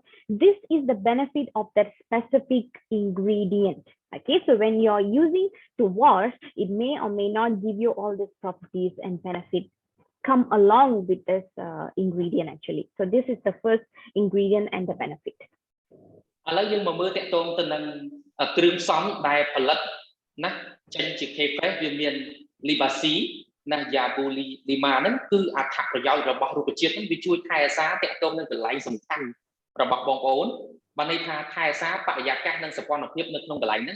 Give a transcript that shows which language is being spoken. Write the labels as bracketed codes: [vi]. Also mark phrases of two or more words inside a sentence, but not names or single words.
[en] This is the benefit of that specific ingredient. Okay, so when you're using to wash, it may or may not give you all these properties and benefits come along with this ingredient actually. So this is the first ingredient and the benefit. [km] ឥឡូវយើងមកមើលតាក់ទងទៅនឹងគ្រឿងផ្សំដែលផលិតណាចេញជា K fresh វាមាន Libaci ណា Yabulima ហ្នឹងគឺអត្ថប្រយោជន៍របស់រុក្ខជាតិហ្នឹងវាជួយថែរ ក្សាតាក់ទងនឹងកន្លែងសំខាន់របស់បងប្អូនបានន័យថាថែរក្សាបរិយាកាសនិងសោភ័ណភាពនៅក្នុងកន្លែងហ្នឹង